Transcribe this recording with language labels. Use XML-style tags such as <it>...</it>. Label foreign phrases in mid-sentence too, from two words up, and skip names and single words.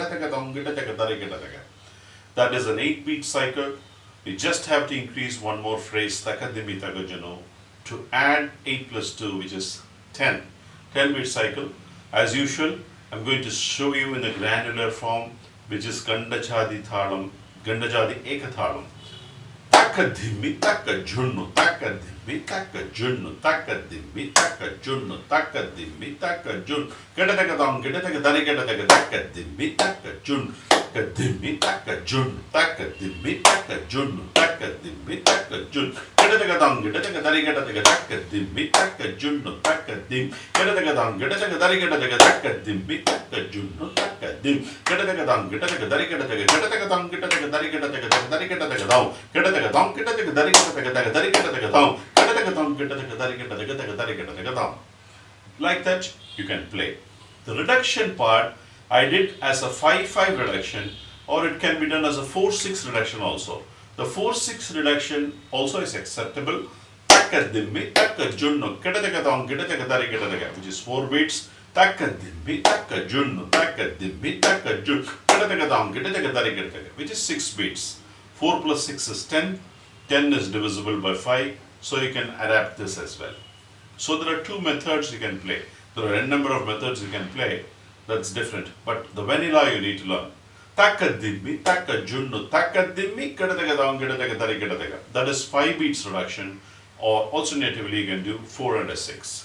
<en>That is an 8-beat cycle. We just have to increase one more phrase, Takadimi Takajunu, to add 8 plus 2, which is 10. 10-beat cycle. As usual, I'm going to show you in a granular form, which is Kanda Chapu Thalam, Kanda Chapu Eka Thalam. Takadimi Takajunu, Takadimi Takajunu, Takadimi Takajunu, Takadimi Takajunu, Takadimi Takajunu, taka dimmi taka jun taka dimmi taka jun taka dimmi taka jun gedadaga dang gedadaga dari gedadaga taka dimmi taka jun taka dim gedadaga dang gedadaga dari gedadaga taka dimmi taka jun taka dim gedadaga dang gedadaga dari gedadaga gedadaga dang gedadaga dari gedadaga dari gedadaga dang gedadaga dang gedadaga dari gedadaga dari gedadaga dang gedadaga dang gedadaga dari gedadaga dari gedadaga dang. Like that you can play. The reduction part I did as a 5-5 reduction, or it can be done as a 4-6 reduction also. The 4-6 reduction also is acceptable. Taka dimmi taka junnu gedadaga dang gedadaga dari gedadaga, which is 4 beats. Taka dimmi taka junnu taka dimmi taka jun gedadaga dang gedadaga dari gedadaga, which is 6 beats. 4 plus 6 is 10. 10 is divisible by 5, so you can adapt this as well. So there are 2 methods you can play. There are n number of methods you can play. That's different. But the vanilla you need to learn. Taka dimmi, taka junnu, taka dimmi, gedadaga dang gedadaga dari gedadaga. That is 5 beats reduction, or alternatively you can do 4 and a 6.</en>